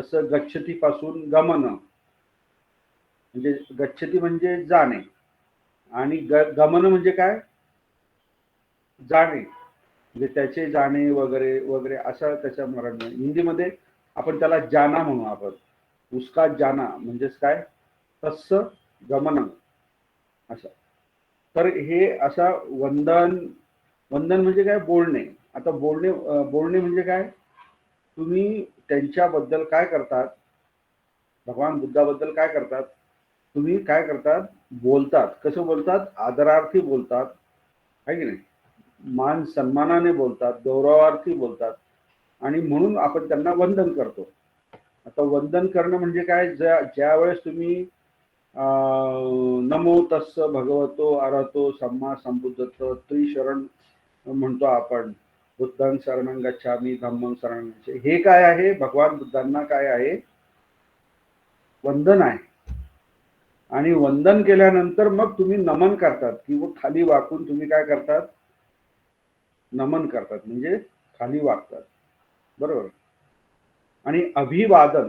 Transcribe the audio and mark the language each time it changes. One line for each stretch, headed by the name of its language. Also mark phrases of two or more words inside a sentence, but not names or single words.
Marathi: जसं गच्छती पासून गमन, म्हणजे गच्छती म्हणजे जाणे आणि गमन म्हणजे काय, जाणे. म्हणजे त्याचे जाणे वगैरे वगैरे असा त्याच्या मराठी. हिंदीमध्ये आपण त्याला जाना म्हणू. आपण
Hindi: उसका जाना
Marathi: म्हणजेच काय,
Pali: तस्स गमनं
Marathi: असं. तर हे असा वंदन, वंदन म्हणजे काय, बोलणे. आता बोलणे म्हणजे काय, तुम्ही त्यांच्याबद्दल काय करतात, भगवान बुद्धाबद्दल काय करतात, तुम्ही काय करतात, बोलतात. कसं बोलतात, आदरार्थी बोलतात, है की नाही, मान सन्मानाने बोलतात, गौरवार्थी बोलतात, आणि म्हणून आपण त्यांना वंदन करतो. आता वंदन करणं म्हणजे काय, ज्या वेळेस तुम्ही
Pali: नमो तस्स भगवतो अरहतो सम्मा संबुद्धत्व
Marathi: त्रिशरण म्हणतो आपण,
Pali: बुद्धं शरणं गच्छामि धम्मं शरणं गच्छामि,
Marathi: हे काय आहे, भगवान बुद्धांना काय आहे, वंदन आहे. आणि वंदन केल्यानंतर मग तुम्ही नमन करतात, किंवा खाली वाकून तुम्ही काय करतात, नमन करतात, म्हणजे खाली वाकतात, बरोबर. आणि अभिवादन.